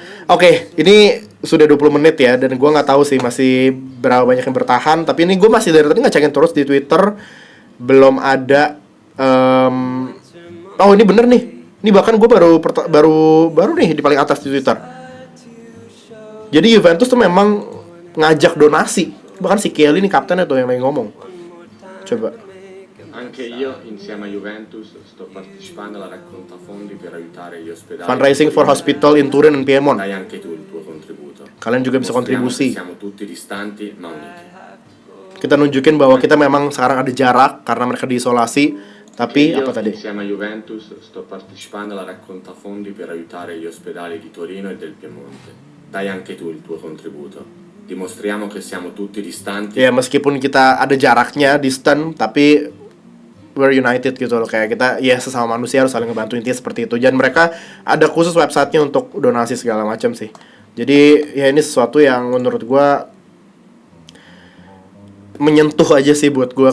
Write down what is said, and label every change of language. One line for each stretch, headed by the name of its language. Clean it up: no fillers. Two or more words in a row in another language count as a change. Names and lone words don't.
Indonesian: Oke, ini sudah 20 menit ya, dan gue nggak tahu sih masih berapa banyak yang bertahan, tapi ini gue masih dari tadi ngecekin terus di Twitter, belum ada oh ini bener nih, ini bahkan gue baru nih di paling atas di Twitter. Jadi Juventus tuh memang ngajak donasi, bahkan si Kelly nih kaptennya tuh yang lagi ngomong. Coba.
Italian: Anche io, insieme a Juventus, sto partecipando alla raccolta fondi per aiutare gli ospedali.
English: Fundraising for hospital in Turin and Piedmont.
Italian: Dai anche tu il tuo contributo.
Indonesian: Kalian juga bisa kontribusi.
Italian: Siamo tutti distanti ma uniti.
Indonesian: Kita nunjukin bahwa kita memang sekarang ada jarak karena mereka diisolasi. Tapi
Italian: Io,
Indonesian: apa tadi?
Italian: insieme a Juventus, sto partecipando alla raccolta fondi per aiutare gli ospedali di Torino e del Piemonte. Dai anche tu il tuo contributo. Dimostriamo che siamo tutti distanti.
Indonesian: Ya meskipun kita ada jaraknya, distant, tapi
English: we're united
Indonesian: gitu loh. Kayak kita ya sesama manusia harus saling ngebantu, intinya seperti itu. Dan mereka ada khusus websitenya untuk donasi segala macam sih. Jadi ya ini sesuatu yang menurut gue menyentuh aja sih buat gue.